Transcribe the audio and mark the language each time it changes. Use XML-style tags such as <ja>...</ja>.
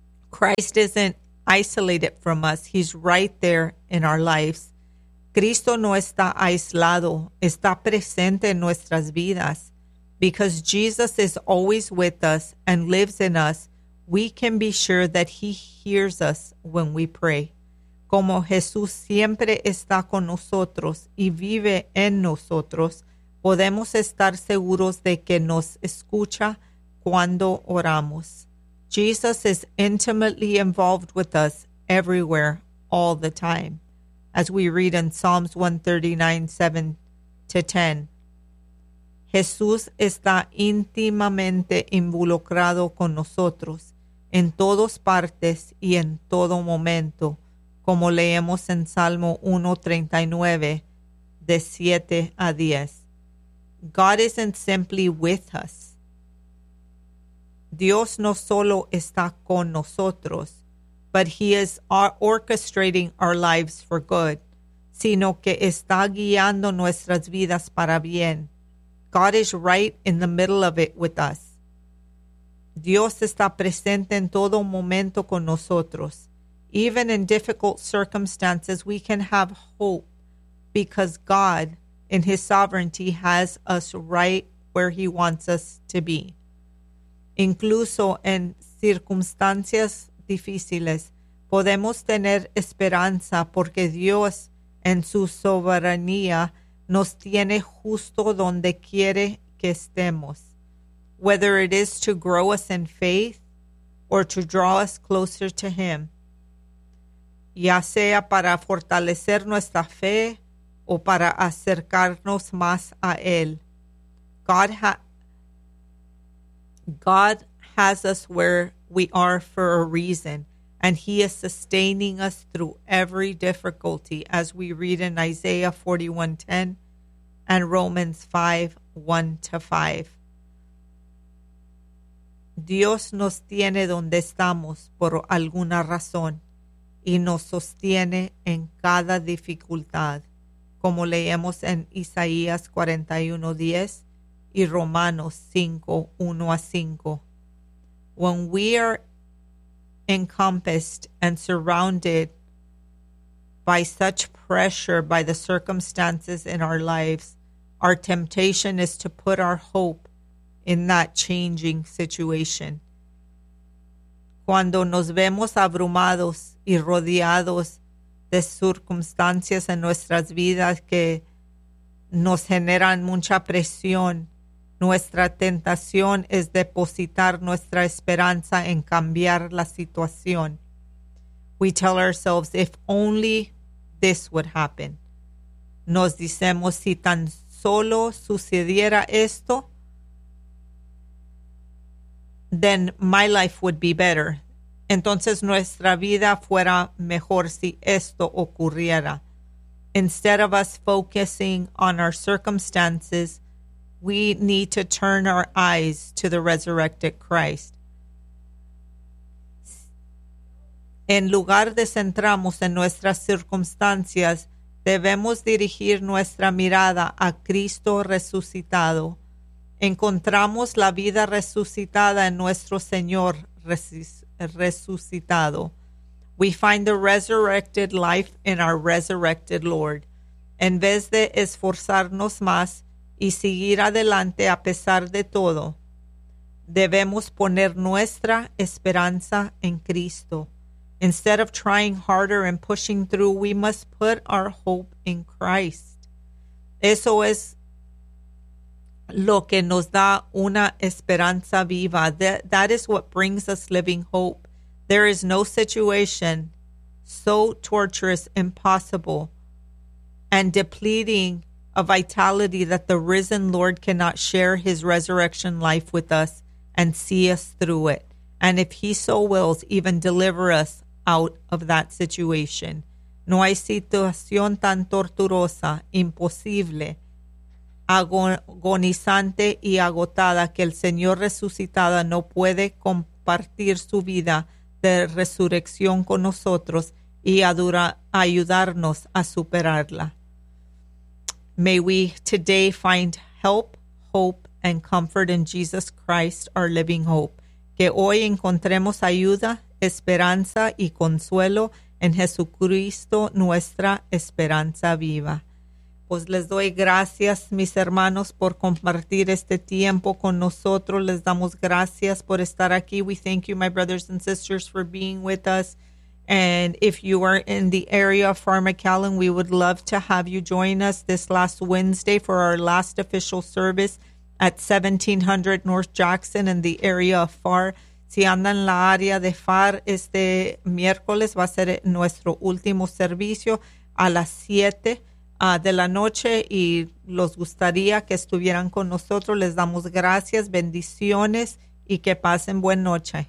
<en>Christ isn't isolated from us. He's right there in our lives.</en> <es>Cristo no está aislado. Está presente en nuestras vidas.</es> <en>Because Jesus is always with us and lives in us, we can be sure that he hears us when we pray.</en> <es>Como Jesús siempre está con nosotros y vive en nosotros, podemos estar seguros de que nos escucha cuando oramos.</es> <en>Jesus is intimately involved with us everywhere, all the time. As we read in Psalms 139:7-10,</en> <es>Jesús está íntimamente involucrado con nosotros en todas partes y en todo momento, como leemos en Salmo 139:7-10.</es> <en>God isn't simply with us.</en> <es>Dios no solo está con nosotros,</es> <en>but he is orchestrating our lives for good,</en> <es>sino que está guiando nuestras vidas para bien.</es> <en>God is right in the middle of it with us.</en> <es>Dios está presente en todo momento con nosotros.</es> <en>Even in difficult circumstances, we can have hope because God, in his sovereignty, has us right where he wants us to be.</en> <es>Incluso en circunstancias difíciles, podemos tener esperanza porque Dios, en su soberanía, nos tiene justo donde quiere que estemos.</es> <en>Whether it is to grow us in faith or to draw us closer to him,</en> <es>ya sea para fortalecer nuestra fe o para acercarnos más a él.</es> <en>God has us where we are for a reason, and he is sustaining us through every difficulty, as we read in Isaiah 41:10 and Romans 5:1-5.</en> <es>Dios nos tiene donde estamos por alguna razón y nos sostiene en cada dificultad, como leemos en Isaías 41:10 y Romanos 5:1-5.</es> <en>When we are encompassed and surrounded by such pressure by the circumstances in our lives, our temptation is to put our hope in that changing situation.</en> <es>Cuando nos vemos abrumados y rodeados de circunstancias en nuestras vidas que nos generan mucha presión, nuestra tentación es depositar nuestra esperanza en cambiar la situación.</es> <en>We tell ourselves, if only this would happen.</en> <es>Nos decimos, si tan solo sucediera esto,</es> <en>then my life would be better.</en> <es>Entonces nuestra vida fuera mejor si esto ocurriera.</es> <en>Instead of us focusing on our circumstances, we need to turn our eyes to the resurrected Christ.</en> <es>En lugar de centrarnos en nuestras circunstancias, debemos dirigir nuestra mirada a Cristo resucitado. Encontramos la vida resucitada en nuestro Señor resucitado.</es> <en>We find the resurrected life in our resurrected Lord.</en> <es>En vez de esforzarnos más y seguir adelante a pesar de todo, debemos poner nuestra esperanza en Cristo.</es> <en>Instead of trying harder and pushing through, we must put our hope in Christ.</en> <es>Eso es lo que nos da una esperanza viva.</es> <en>That is what brings us living hope. There is no situation so torturous, impossible, and depleting a vitality that the risen Lord cannot share his resurrection life with us and see us through it. And if he so wills, even deliver us out of that situation.</en> <es>No hay situación tan torturosa, imposible, agonizante y agotada que el Señor resucitado no puede compartir su vida de resurrección con nosotros y ayudarnos a superarla.</es> <en>May we today find help, hope, and comfort in Jesus Christ, our living hope.</en> <es>Que hoy encontremos ayuda, esperanza y consuelo en Jesucristo, nuestra esperanza viva. Pues les doy gracias, mis hermanos, por compartir este tiempo con nosotros. Les damos gracias por estar aquí.</es> <en>We thank you, my brothers and sisters, for being with us. And if you are in the area of Fort McAllen, we would love to have you join us this last Wednesday for our last official service at 1700 North Jackson in the area of Fort.</en> <es>Si andan en la área de Far, este miércoles va a ser nuestro último servicio a las 7 de la noche y los gustaría que estuvieran con nosotros. Les damos gracias, bendiciones y que pasen buena noche.</es>